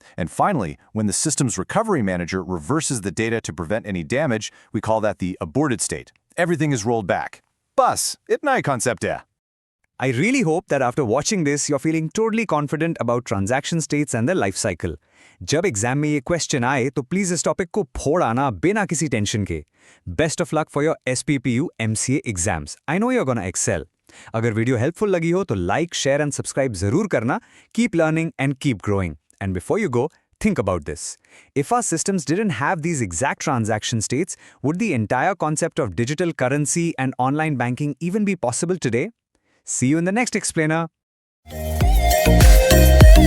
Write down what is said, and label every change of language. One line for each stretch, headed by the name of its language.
English: And finally, when the system's recovery manager reverses the data to prevent any damage, we call that the aborted state. Everything is rolled back.
Hindi: Bas, itna hi concept hai.
English: I really hope that after watching this, you're feeling totally confident about transaction states and their life cycle.
Hindi: जब exam में ये question आए तो please इस topic को फोड़ आना बिना किसी टेंशन के.
English: Best of luck for your SPPU MCA exams. I know you're gonna excel.
Hindi: अगर वीडियो हेल्पफुल लगी हो तो
English: like, share and subscribe
Hindi: जरूर करना.
English: Keep learning and keep growing. And before you go, think about this. If our systems didn't have these exact transaction states, would the entire concept of digital currency and online banking even be possible today? See you in the next explainer.